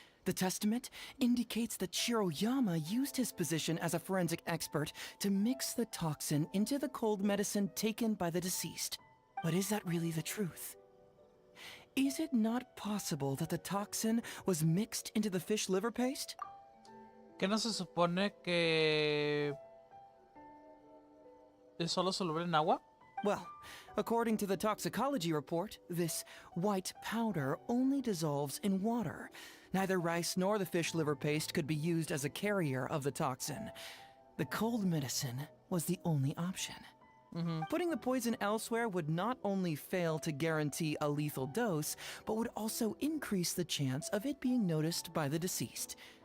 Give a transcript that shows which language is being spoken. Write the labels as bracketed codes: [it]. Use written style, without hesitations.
[en] The testament indicates that Shiroyama used his position as a forensic expert to mix the toxin into the cold medicine taken by the deceased. But is that really the truth? Is it not possible that the toxin was mixed into the fish liver paste? [es] ¿Qué no se supone que es solo soluble en agua? [en] Well, according to the toxicology report, this white powder only dissolves in water. Neither rice nor the fish liver paste could be used as a carrier of the toxin. The cold medicine was the only option. Putting the poison elsewhere would not only fail to guarantee a lethal dose, but would also increase the chance of it being noticed by the deceased.